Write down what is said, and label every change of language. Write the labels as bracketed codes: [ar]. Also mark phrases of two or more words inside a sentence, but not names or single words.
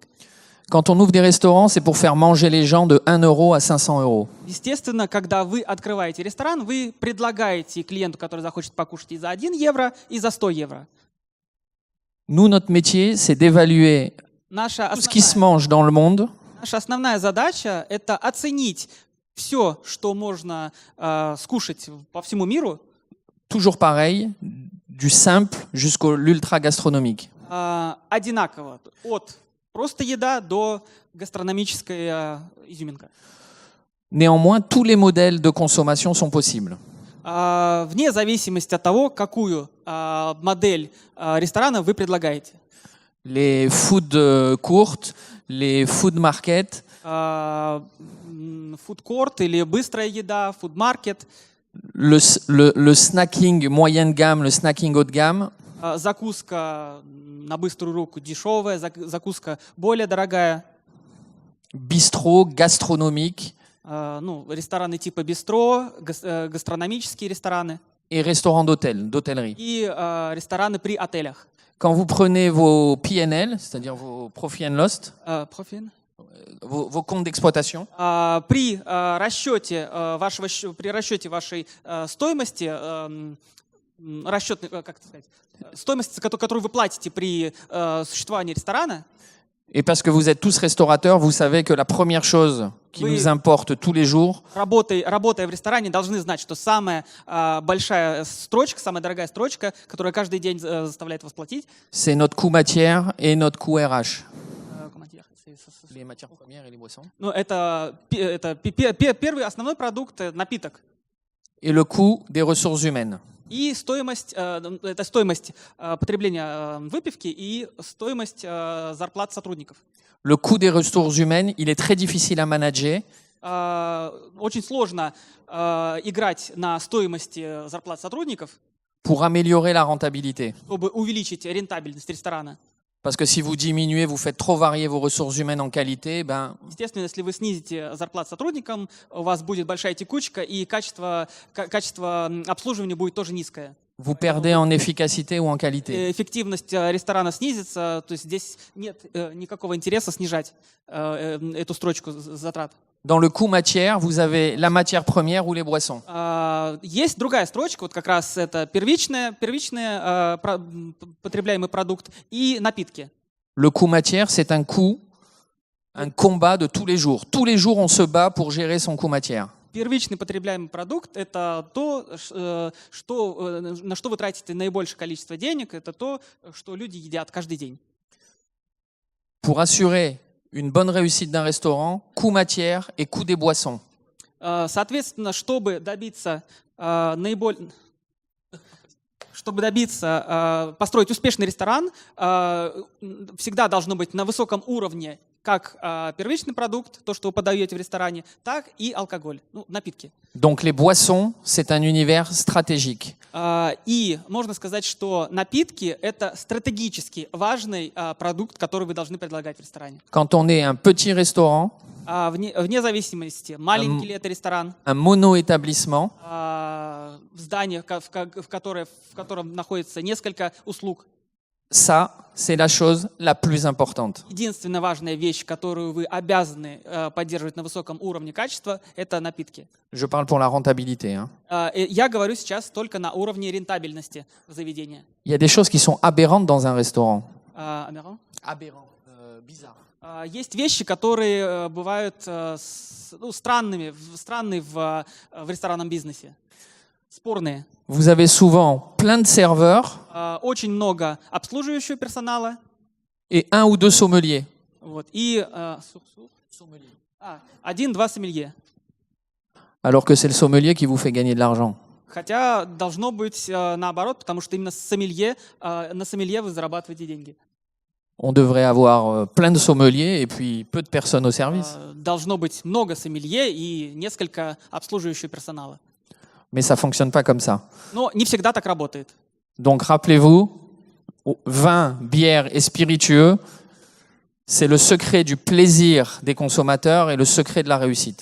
[fr] Quand on ouvre des restaurants, c'est pour faire manger les gens de 1 euro à 500 euros. [ru] Естественно, когда вы открываете ресторан, вы предлагаете клиенту, который захочет покушать, и за 1 евро, и за 100 евро. [fr] Nous, notre métier, c'est d'évaluer tout ce qui se mange dans le monde. [ru] Наша основная задача – это оценить все, что можно скушать по всему миру. [fr] Toujours pareil, du simple jusqu'au l'ultra gastronomique. [ru] Одинаково, от просто еда до гастрономической изюминка. [fr] Néanmoins, tous les modèles de consommation sont possibles. [ru] Вне зависимости от того, какую модель ресторана вы предлагаете. [fr] Les [en] food courts, [fr] les [en] food markets, [ru] Фудкорт или быстрая еда, фудмаркет. [fr] le snacking moyenne gamme, le snacking haut de gamme. [ru] Закуска на быструю руку дешевая, закуска более дорогая. [fr] Bistrot, gastronomique [ru] Ну, рестораны типа бистро, гастрономические рестораны [fr] et restaurants d'hôtellerie. [ru] и рестораны при отелях. [fr] Quand vous prenez vos PNL, c'est-à-dire vos [en] profit and loss, [ru] Профин. [fr] vos comptes d'exploitation, [ru] При расчете вашей стоимости, как это сказать, стоимость, которую вы платите при существовании ресторана, [fr] et parce que vous êtes tous restaurateurs, vous savez que la première chose qui Oui. nous importe tous les jours, [ru] работая в ресторане, должны знать, что самая большая строчка, самая дорогая строчка, которая каждый день заставляет вас платить, [fr] c'est notre coût matière et notre coût RH. Les matières premières et les boissons. [ru] ну, это первый основной продукт, напиток. [fr] Et le coût des ressources humaines. [ru] И стоимость, это стоимость потребления выпивки и стоимость зарплат сотрудников. [fr] Le coût des ressources humaines, il est très difficile à manager [ru] Очень сложно играть на стоимости зарплат сотрудников, [fr] pour améliorer la rentabilité. [ru] чтобы увеличить рентабельность ресторана. [fr] Parce que si vous diminuez, vous faites trop varier vos ressources humaines en qualité, ben, [ru] Естественно, если вы снизите зарплат сотрудникам, у вас будет большая текучка, и качество обслуживания будет тоже низкое. [fr] vous perdez en efficacité ou en qualité. [ru] Эффективность ресторана снизится, то есть здесь нет никакого интереса снижать эту строчку затрат. [fr] Dans le coût matière, vous avez la matière première ou les boissons. [ru] Есть другая строчка, вот как раз это первичный потребляемый продукт и напитки. [fr] Le coût matière, c'est un coût, un combat de tous les jours. Tous les jours, on se bat pour gérer son coût matière. [ru] Первичный потребляемый продукт – это то, на что вы тратите наибольшее количество денег, это то, что люди едят каждый день. [fr] Pour assurer une bonne réussite d'un restaurant, coût matière et coût des boissons. [ru] Соответственно, чтобы добиться построить успешный ресторан, всегда должно быть на высоком уровне как первичный продукт, то, что вы подаете в ресторане, так и алкоголь, ну, напитки. [fr] Donc les boissons, c'est un univers stratégique. [ru] И можно сказать, что напитки – это стратегически важный продукт, который вы должны предлагать в ресторане. [fr] Quand on est un petit restaurant, [ru] Вне зависимости, маленький ли это ресторан, [fr] un mono-établissement, [ru] здание, в котором находится несколько услуг. [fr] ça, c'est la chose la plus importante. [ru] Единственная важная вещь, которую вы обязаны поддерживать на высоком уровне качества, это напитки. [fr] Je parle pour la rentabilité. Hein. [ru] Я говорю сейчас только на уровне рентабельности заведения. [fr] Il y a des choses qui sont aberrantes dans un restaurant. [ru] Амиран? [fr] Aberrant, bizarre. [ru] Есть вещи, которые бывают странные в ресторанном бизнесе, спорные. [fr] Vous avez souvent plein de serveurs [ru] Очень много обслуживающего персонала. [fr] et un ou deux sommeliers. [ru] Вот, и один-два сомелье. [fr] Alors que c'est le sommelier qui vous fait gagner de l'argent. [ru] Хотя должно быть наоборот, потому что именно на сомелье вы зарабатываете деньги. [fr] On devrait avoir plein de sommeliers et puis peu de personnes au service. [ru] Должно быть много сомелье и несколько обслуживающего персонала. [fr] Mais ça ne fonctionne pas comme ça. [ru] Но не всегда так работает. [fr] Donc rappelez-vous, vin, bière et spiritueux, c'est le secret du plaisir des consommateurs et le secret de la réussite.